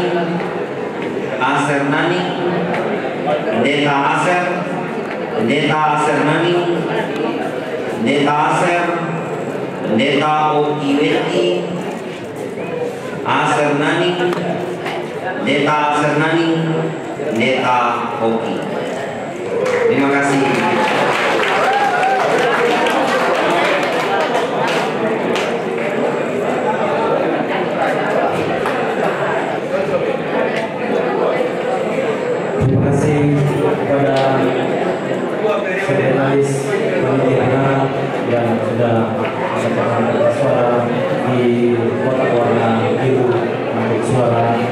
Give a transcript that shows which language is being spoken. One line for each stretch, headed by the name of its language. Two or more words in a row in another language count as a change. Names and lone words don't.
Indonesian: Aser Nani. Pendeta Aser. Pendeta Aser Nani. Pendeta Aser. Pendeta Okiweti. Aser Nani. Pendeta Aser Nani. Pendeta Oki. Terima kasih. Terima kasih kepada sekretaris panitia yang sudah menyatakan suara di kotak warna biru untuk suara.